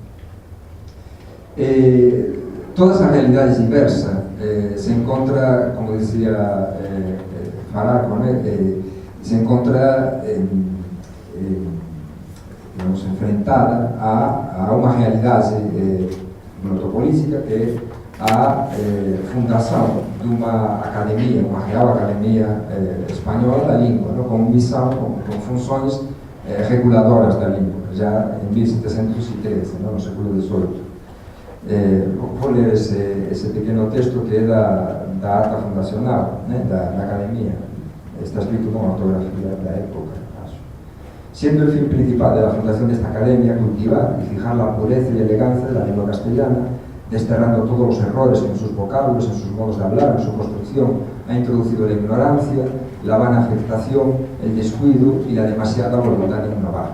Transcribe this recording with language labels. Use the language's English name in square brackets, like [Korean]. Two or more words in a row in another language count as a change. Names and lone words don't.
[Galician] Toda esa realidade diversa se encontra, como decía Faraco, se encontra [Portuguese] digamos, enfrentada [Galician] a unha realidade metropolítica [Portuguese] que é a fundação de uma academia, uma Real Academia Espanhola da Língua, ¿no?, com missão, com funções reguladoras da língua, já em 1713, ¿no?, no século XVIII. Vou ler esse pequeno texto que é da ata fundacional, né, da Academia. Está escrito com ortografía da época, acho. [Spanish] Siendo el fin principal de la fundación de esta academia cultivar y fijar la pureza y elegancia de la lengua castellana, desterrando todos los errores en sus vocablos, en sus modos de hablar, en su construcción, ha introducido la ignorancia, la vana afectación, el descuido y la demasiada voluntad de innovar.